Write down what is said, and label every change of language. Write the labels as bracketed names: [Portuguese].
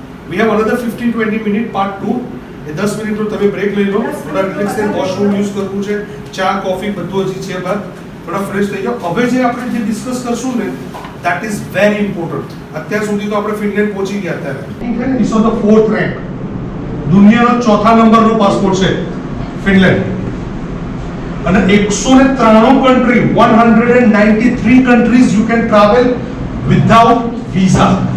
[English] We have another 15-20 minute part 2. [Gujarati] એ 10 મિનિટનો તમે break લઈ લો, 10 થોડા રિલેક્સ થઈને વોશરૂમ યુઝ કરવું છે, ચા કોફી બધું હજી છે બાદ, થોડા ફ્રેશ થઈ જાઓ. હવે જે આપણે જે ડિસ્કસ કરશું ને, [English] that is very important. [Gujarati] અત્યાર સુધી તો આપણે ફિનલેન્ડ પહોંચી ગયા અત્યારે. [English] This was the 4th rank. [Gujarati] દુનિયાનો 4થા નંબરનો પાસપોર્ટ છે ફિનલેન્ડ. અને 193 country, [English] 193 countries you can travel without visa.